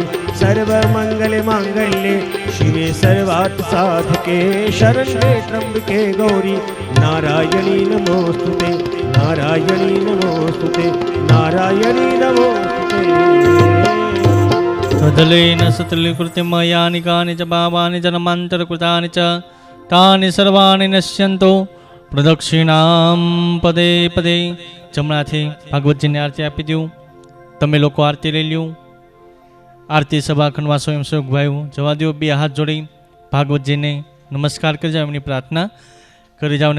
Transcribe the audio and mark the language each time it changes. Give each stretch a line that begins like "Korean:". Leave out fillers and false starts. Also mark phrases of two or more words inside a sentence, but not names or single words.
Sanskrit: सर्वमंगल मांगल्ये शिवे सर्वार्थ साधके शरण्ये त्र्यंबके गौरी नारायणी नमोस्तुते नारायणी नमोस्तुते नारायणी नमोस्तुते. तदलेन सतलीकृतिमयानि कानि च पापानि जन्मान्तरकृतानि च तानि सर्वाणि नश्यन्तो પ્રદક્ષિણામ પદે પદે.
Gujarati: જમણાથી ભાગવતજીને આરતી આપી દઉં. તમે લોકો આરતી લઈ લ્યું. આરતી સભાખંડમાં સ્વયંસેવક ભાઈઓ જવા દો. બે હાથ જોડી ભાગવતજીને નમસ્કાર કરી જાઓ, એમની પ્રાર્થના કરી જાઓ ને.